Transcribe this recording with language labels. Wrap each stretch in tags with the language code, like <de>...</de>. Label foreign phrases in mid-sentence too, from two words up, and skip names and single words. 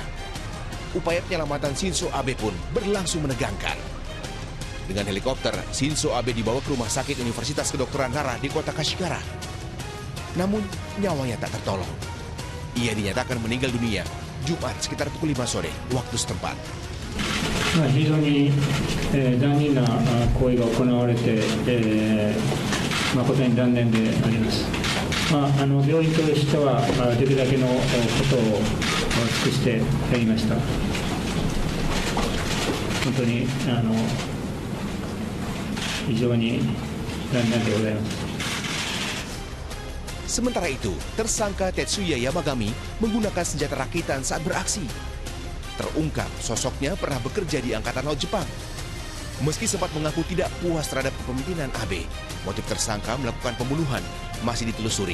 <id>Upaya penyelamatan Shinzo Abe pun berlangsung menegangkan. Dengan helikopter, Shinzo Abe dibawa ke Rumah Sakit Universitas Kedokteran Nara di kota Kashigara. namun nyawanya tak tertolong. Ia dinyatakan meninggal dunia Jumat sekitar pukul 5 sore waktu setempat.</id> <ja>非常に残忍な行為が行われて、誠に残念であります。病院としてはできるだけのことを尽くしてやりました。本当に非常に残念でございます。</ja> <id>Sementara itu, tersangka Tetsuya Yamagami menggunakan senjata rakitan saat beraksi. Terungkap sosoknya pernah bekerja di Angkatan Laut Jepang. Meski sempat mengaku tidak puas terhadap kepemimpinan Abe, motif tersangka melakukan pembunuhan masih ditelusuri.</id>